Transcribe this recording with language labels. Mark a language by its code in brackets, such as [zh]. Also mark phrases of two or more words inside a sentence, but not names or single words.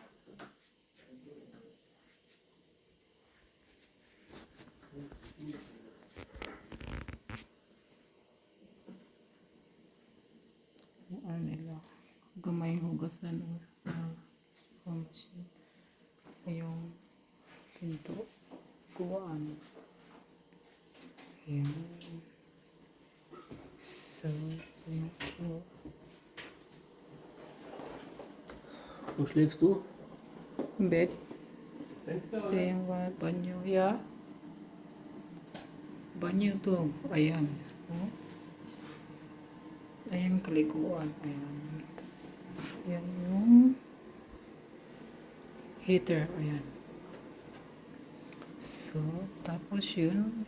[tl] Ano nila. Gamay hugasan o machine. Yung pinto. Kuwaan. Ayan. So, ito yung kuwa. [de] Wo schläfst du? Im Bett. Fenster [tl] Ito [de] oder? [tl] yung banyo. Yeah. Banyo to. Ayan. Oh. Ayan kalikuan. Ayan. Ayan yung heater. Ayan. So, tapos yun.